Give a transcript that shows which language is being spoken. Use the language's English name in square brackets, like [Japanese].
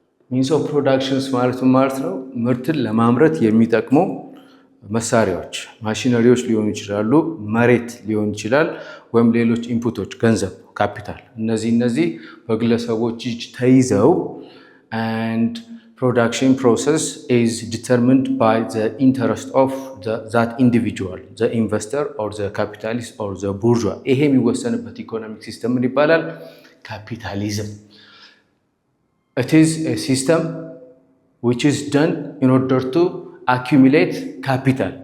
[English] means of productions [Amharic] ማለት ነው ምርትን ለማምረት የሚጠቅሙ መሳሪያዎች፣ ማሽነሪዎች ሊሆኑ ይችላሉ፣ መሬት ሊሆን ይችላል፣ ወይም ሌሎች ኢንፑቶች፣ ገንዘብ፣ ካፒታል። እነዚህ በግለሰቦች እጅ ተይዘው [English] and production process is determined by the interest of that individual, the investor or the capitalist or the bourgeois. [Amharic] ይሄ የሚወሰንበት ኢኮኖሚክ ሲስተም ምን ይባላል? ካፒታሊዝም። [English] It is a system which is done in order to accumulate capital.